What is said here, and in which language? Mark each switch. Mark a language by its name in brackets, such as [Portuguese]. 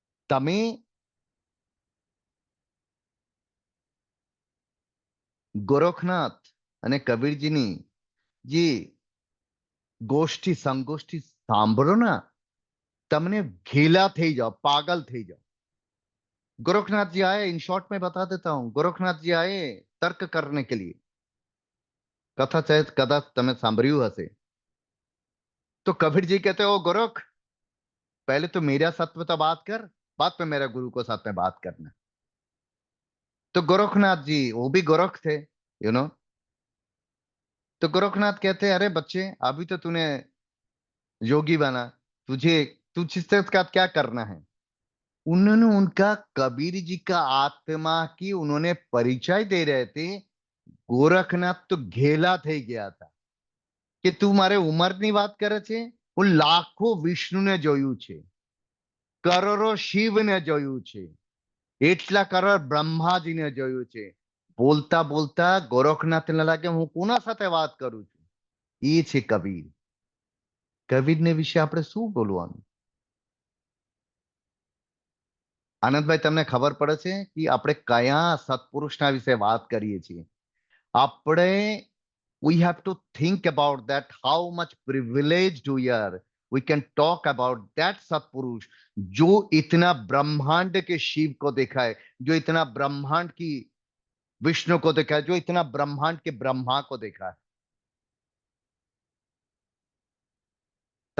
[Gujarati] તમે ગોરખનાથ અને કબીરજીની જે ગોષ્ઠી સંગોષ્ઠી સાંભળો ના, તમને ઘેલા થઈ જાઓ, પાગલ થઈ જાઓ। [Hindi] गोरखनाथ जी आए, इन शॉर्ट में बता देता हूं, गोरखनाथ जी आए तर्क करने के लिए। [Gujarati] कथा चाहे कदा तमें सांभळ्યું हसे। [Hindi] तो कबीर जी कहते हो गोरख, पहले तो मेरा सत्व तो बात कर, बाद में मेरा गुरु को साथ में बात करना। तो गोरखनाथ जी, वो भी गोरख थे, [English] You know. [Hindi] तो गोरखनाथ कहते हैं, अरे बच्चे, अभी तो तूने योगी बना, तुझे तुझसे का क्या करना है। उन्होंने उनका कबीर जी का आत्मा की उन्होंने परिचय दे रहे थे। [Gujarati] गोरखनाथ तो घेला થઈ ગયા था કે તું મારે ઉંમરની વાત કરે છે। હું લાખો વિષ્ણુને જોયું છે, કરોડો શિવને જોયું છે, એટલા કરોડ બ્રહ્માજીને જોયું છે। બોલતા બોલતા ગોરખનાથને લાગે હું કોના સાથે વાત કરું છું। એ છે કબીર। કબીરને વિશે આપણે શું બોલવાનું। આનંદભાઈ, તમને ખબર પડે છે કે આપણે કયા સત્પુરુષના વિશે વાત કરીએ છીએ। [English] આપણે we have to think about that how much privileged we are। we can talk about that [Hindi] सत्पुरुष जो इतना ब्रह्मांड के शिव को देखा है, जो इतना ब्रह्मांड की विष्णु को देखा है, जो इतना ब्रह्मांड के ब्रह्मा को देखा है।